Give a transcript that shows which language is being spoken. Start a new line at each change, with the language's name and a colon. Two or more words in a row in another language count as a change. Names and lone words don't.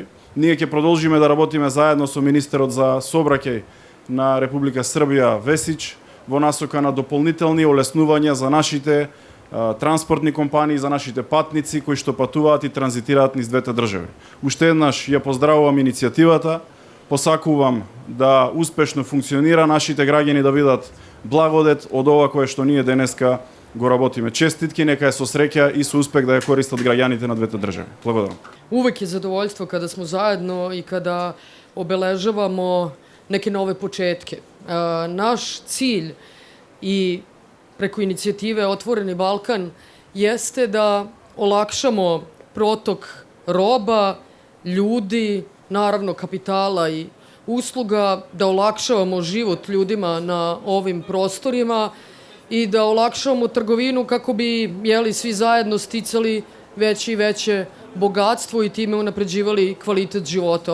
Macedonian: Ние ќе продолжиме да работиме заедно со министерот за сообраќај на Република Србија Весич во насока на дополнителни олеснувања за нашите транспортни компании, за нашите патници кои што патуваат и транзитираат низ двете држави. Уште еднаш ја поздравувам иницијативата, посакувам да успешно функционира, нашите граѓани да видат благодет од ова кое што ние денеска го работиме. Честитки, нека е со среќа и со успех да ја користат граѓаните на двете држави. Благодарам.
Serbian: Uvek je zadovoljstvo kada smo zajedno i kada obeležavamo neke nove početke. Naš cilj i preko inicijative Otvoreni Balkan jeste da olakšamo protok roba, ljudi, naravno kapitala i usluga, da olakšavamo život ljudima na ovim prostorima i da olakšavamo trgovinu kako bi svi zajedno sticali veće i veće bogatstvo i time unapređivali kvalitet života.